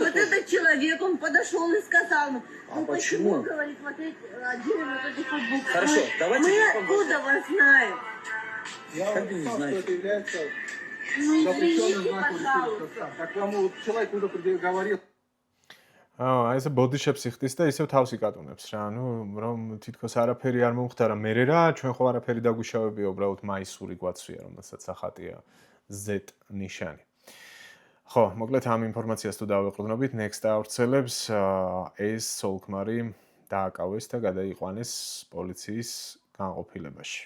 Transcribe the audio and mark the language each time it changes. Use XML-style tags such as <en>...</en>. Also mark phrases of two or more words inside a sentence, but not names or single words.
<ru>вот тоже- этот человек, он подошел и сказал, ну А почему, почему? говорит, смотреть один вот этих вот букв? Хорошо, давайте Мы я вам откуда вас знаем? Я Как вам вы не написал, что знаете? это является Ну запрещенным извините, знаком пожалуйста. ресурса. Так вам вот человек уже говорил.</ru> <ka>აი ესე ბოდიშებს იხდის და ისევ თავს იკატუნებს რა. ანუ რომ თითქოს არაფერი არ მომხდარა მერე რა, ჩვენ ხო არაფერი დაგვიშავებია, უბრალოდ მაისური გვაცვია, რომელსაც ახატია Z ნიშანი. ხო, მოკლედ ამ ინფორმაციას თუ დავეყრდნობით, Next ავრცელებს ეს სოლქმარი დააკავეს და გადაიყვანეს პოლიციის განყოფილებაში.</ka>